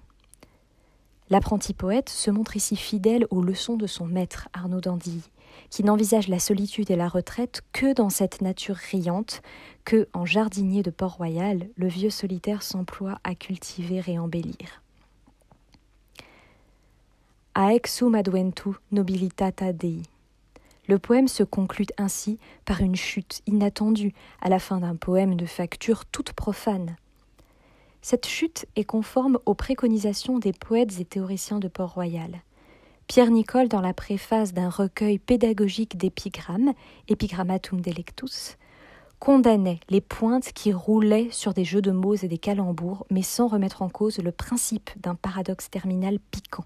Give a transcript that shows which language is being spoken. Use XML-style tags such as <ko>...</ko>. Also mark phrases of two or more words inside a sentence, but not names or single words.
<fr>L'apprenti poète se montre ici fidèle aux leçons de son maître, Arnaud d'Andilly, qui n'envisage la solitude et la retraite que dans cette nature riante que, en jardinier de Port-Royal, le vieux solitaire s'emploie à cultiver et embellir.</fr> <la>Aex sum adventu nobilitata Dei.</la> <fr>Le poème se conclut ainsi par une chute inattendue à la fin d'un poème de facture toute profane. Cette chute est conforme aux préconisations des poètes et théoriciens de Port-Royal. Pierre Nicole, dans la préface d'un recueil pédagogique d'épigrammes, Epigrammatum Delectus, condamnait les pointes qui roulaient sur des jeux de mots et des calembours, mais sans remettre en cause le principe d'un paradoxe terminal piquant.</fr>